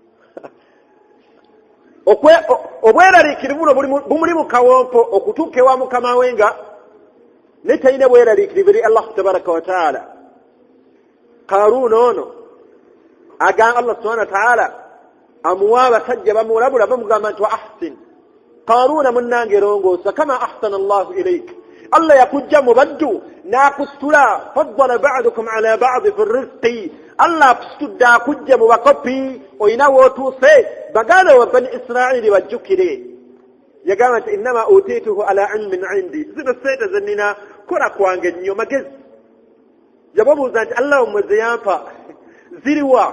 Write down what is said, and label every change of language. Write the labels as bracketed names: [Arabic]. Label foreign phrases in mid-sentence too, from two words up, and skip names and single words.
[Ganda] Obweraliikirivu buno bumuli mu kawompo okutuuka ewa mukamawe nga naye talina bweraliikirivu eri [Arabic] الله تبارك وتعالى. [Ganda] Karuna ono agamba [Arabic] الله سبحانه وتعالى [Ganda] amuwa abasajja bamulabula bamugamba nti [Arabic] وأحسن, [Ganda] Karuna munnange longoosa [Arabic] كما أحسن الله إليك, [Ganda] Allah yakujja mu baddu n'akusitula, [Arabic] فضل بعضكم على بعض في الرزق, [Ganda] Allah akusitudde akujja mu bakopi olina wootuuse, baganda wa bani Israili bajjukire. Yagamba nti [Arabic] إنما أوتيته على علم عندي, [Ganda] zino ssente ze nnina kola kwange nnyo magezi. Yababuuza nti Allahumma ze yampa ziriwa?